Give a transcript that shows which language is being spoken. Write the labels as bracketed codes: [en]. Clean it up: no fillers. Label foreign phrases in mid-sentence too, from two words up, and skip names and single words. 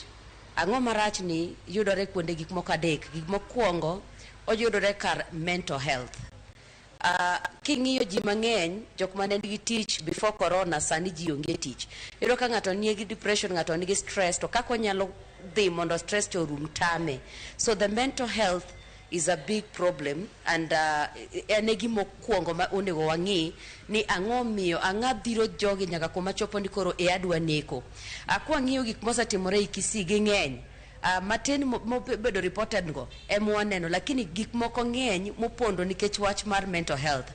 [luo] Ang'o marach ni yudore kuonde gik moko adek. Gik mokwongo oyudore kar [en] mental health. [luo] King'iyo ji mang'eny jok mane nigi tich before corona sani ji onge tich. Iyudo ka ng'ato nigi depression, ng'ato nigi stress, to kako nyalo dhi mondo stress to rum tame. [en] So the mental health is a big problem, [luo] and ene gima mokwongo ma onego wang'i ni ang'o miyo ang'a dhiro jogi nyaka kuma chopo ni koro adwa neko. Kwa ng'iyo gik mosetimore Kisii gi ng'eny. Matin mobedo reported go waneno, lakini gik moko ng'eny mopondo nikech wach mar [en] mental health.